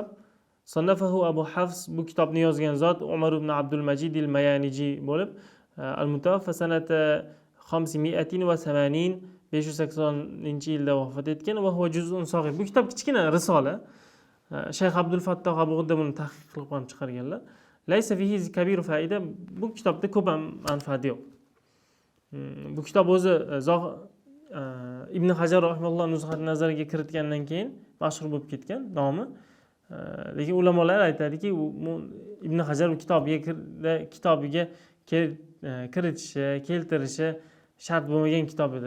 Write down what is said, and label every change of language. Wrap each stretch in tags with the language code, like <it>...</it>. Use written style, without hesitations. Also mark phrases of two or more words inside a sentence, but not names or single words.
<uz>Sannafahu Abu Hafs, bu kitobni yozgan zot Umar ibn Abdul Majid al-Mayaniji bo'lib,</uz> <ar>المتوفى سنة 580,</ar> <uz>580-yilda vafot etgan va</uz> <ar>هو جزء صغير.</ar> <uz>Bu kitob kichkina risola. Shayx Abdul Fattoh Abu G'udda buni tahqiq qilib chiqarganlar.</uz> <ar>ليس فيه كبير</ar> <uz>foyda, bu kitobda ko'p manfaat yo'q. Bu kitob o'zi Ibn Hajar rahimahulloh nuzhat nazariga kiritgandan keyin mashhur bo'lib ketgan nomi. Lekin ulamolar aytadiki, Ibn Hajar kitobiga kiritishi, keltirishi shart bo'lmagan kitob edi.</uz>